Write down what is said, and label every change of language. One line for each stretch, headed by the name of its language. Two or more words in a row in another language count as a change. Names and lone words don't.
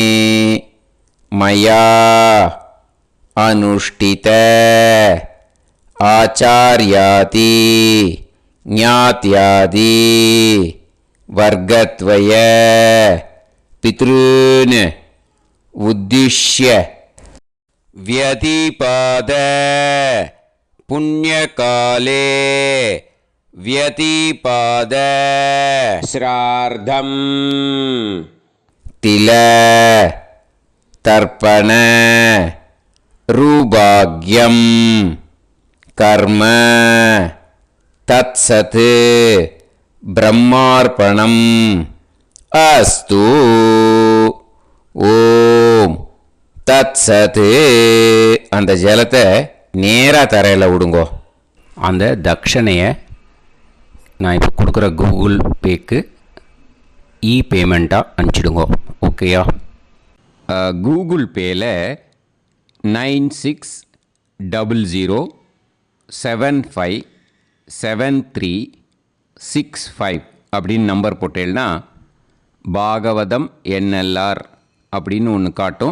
Sanskrit: मया अनुष्ठित आचार्यादि ज्ञात्यादि वर्गद्वय पितॄन् उद्दिश्य व्यतिपाद पुण्यकाले व्यतिपाद श्रार्धम् तिल तर्पण रूभाग्यं कर्म तत्सत् ब्रह्मार्पणम् अस्तु. ॐ तत् सत्.
Tamil: அந்த ஜலத்தை நேராக தரையில் விடுங்கோ. அந்த தட்சணையை நான் இப்போ கொடுக்குற கூகுள் பேக்கு பேமெண்ட்டாக அனுப்பிச்சிடுங்கோ. ஓகேயா? கூகுள் பேயில் 9600757365 அப்படின்னு நம்பர் போட்டேன்னா பாகவதம் NLR அப்படின்னு ஒன்று காட்டும்.